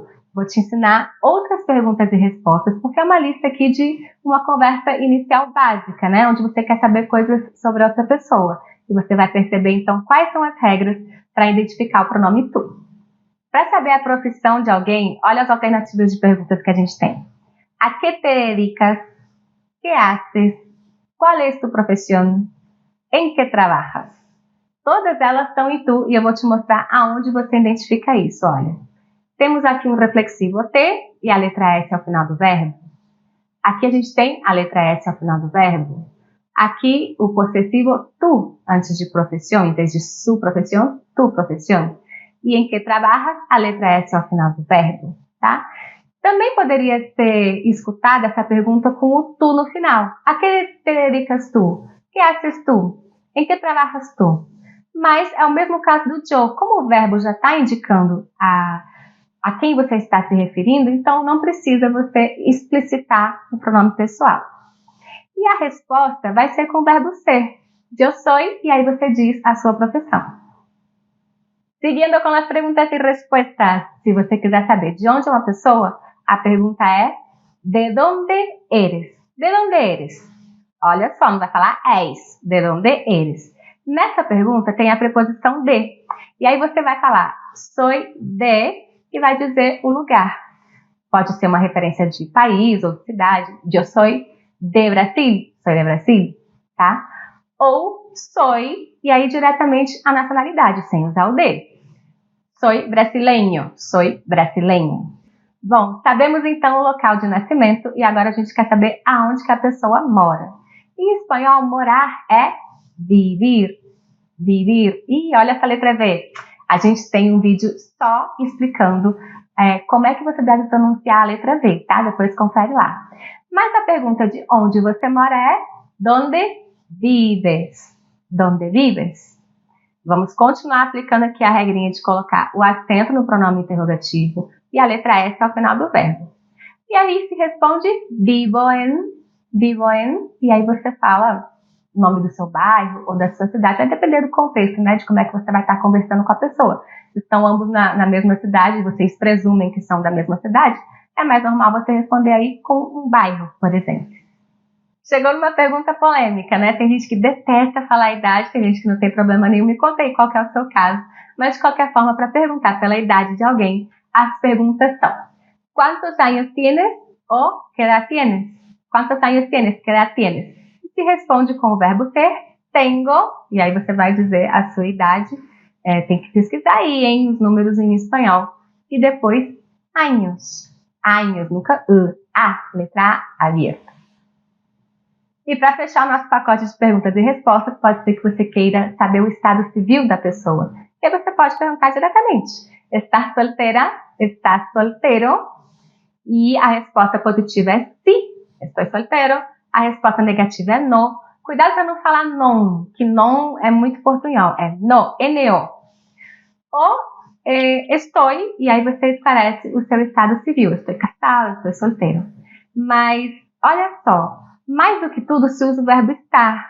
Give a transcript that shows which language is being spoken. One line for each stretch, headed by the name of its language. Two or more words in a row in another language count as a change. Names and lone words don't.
Portuguese: Vou te ensinar outras perguntas e respostas, porque é uma lista aqui de uma conversa inicial básica, né? Onde você quer saber coisas sobre outra pessoa. E você vai perceber, então, quais são as regras para identificar o pronome tu. Para saber a profissão de alguém, olha as alternativas de perguntas que a gente tem.
Spanish: ¿A qué te dedicas? ¿Qué haces? ¿Cuál es tu profesión? ¿En qué trabajas?
Portuguese: Todas elas estão em tu e eu vou te mostrar aonde você identifica isso, olha. Temos aqui um reflexivo T e a letra S ao final do verbo. Aqui a gente tem a letra S ao final do verbo. Aqui o possessivo tu antes de profesión, em vez de
Spanish: su profesión, tu profesión.
Portuguese: E em que trabalhas, a letra S ao final do verbo, tá? Também poderia ser escutada essa pergunta com o tu no final.
Spanish: ¿A que te dedicas tu? ¿Qué haces tu? ¿En que trabajas tu?
Portuguese: Mas é o mesmo caso do yo. Como o verbo já está indicando a quem você está se referindo, então não precisa você explicitar o pronome pessoal. E a resposta vai ser com o verbo ser. Eu sou, e aí você diz a sua profissão. Seguindo com as perguntas e respostas, se você quiser saber de onde é uma pessoa, a pergunta é:
Spanish: de donde eres? De donde eres?
Portuguese: Olha só, não vai falar és.
Spanish: De donde eres?
Portuguese: Nessa pergunta tem a preposição de. E aí você vai falar
Spanish: soy de
Portuguese: e vai dizer o lugar. Pode ser uma referência de país ou de cidade. Eu sou de Brasil, tá? Ou soy, e aí diretamente a nacionalidade, sem usar o de.
Spanish: Soy brasileño.
Portuguese: Bom, sabemos então o local de nascimento e agora a gente quer saber aonde que a pessoa mora. Em espanhol, morar é vivir. E olha essa letra V. A gente tem um vídeo só explicando como é que você deve pronunciar a letra V, tá? Depois confere lá. Mas a pergunta de onde você mora é
Spanish: donde vives? Donde vives?
Portuguese: Vamos continuar aplicando aqui a regrinha de colocar o acento no pronome interrogativo e a letra S ao final do verbo. E aí se responde
Spanish: vivo en,
Portuguese: e aí você fala o nome do seu bairro ou da sua cidade, vai depender do contexto, né, de como é que você vai estar conversando com a pessoa. Se estão ambos na mesma cidade, vocês presumem que são da mesma cidade, é mais normal você responder aí com um bairro, por exemplo. Chegou numa pergunta polêmica, né? Tem gente que detesta falar a idade, tem gente que não tem problema nenhum. Me conta aí qual que é o seu caso. Mas, de qualquer forma, para perguntar pela idade de alguém, as perguntas são:
Spanish: ¿Cuántos años tienes? Ou ¿Qué edad tienes? ¿Cuántos años tienes? ¿Qué edad tienes?
Portuguese: E se responde com o verbo ter, tengo, e aí você vai dizer a sua idade. Tem que pesquisar aí, hein, os números em espanhol. E depois,
Spanish: años. Años,
Portuguese: nunca A, letra A aberta. E para fechar o nosso pacote de perguntas e respostas, pode ser que você queira saber o estado civil da pessoa. E aí você pode perguntar diretamente:
Spanish: ¿Estás soltera? ¿Estás soltero?
Portuguese: E a resposta positiva é
Spanish: sí, estoy soltero.
Portuguese: A resposta negativa é no. Cuidado para não falar non, que non é muito portunhol. É no, N-O. Ou estou, e aí você esclarece o seu estado civil. Estou casado, estou solteiro. Mas, olha só, mais do que tudo se usa o verbo estar.